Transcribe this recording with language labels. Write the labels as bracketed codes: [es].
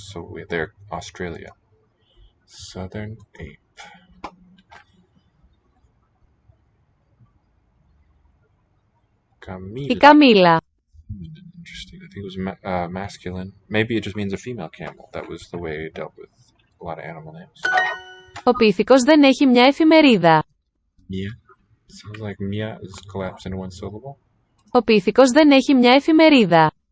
[en] So they're Australia. Southern ape. [el] Η [en] Camila. [el] Καμίλα. [en] Interesting. I think it was masculine. Maybe it just means a female camel. That was the way it dealt with a lot of animal names. [el] Ο πίθηκος δεν έχει μια εφημερίδα. Mia. [en] Sounds like Mia is collapsed into one syllable. [el] Ο πίθηκος δεν έχει μια εφημερίδα.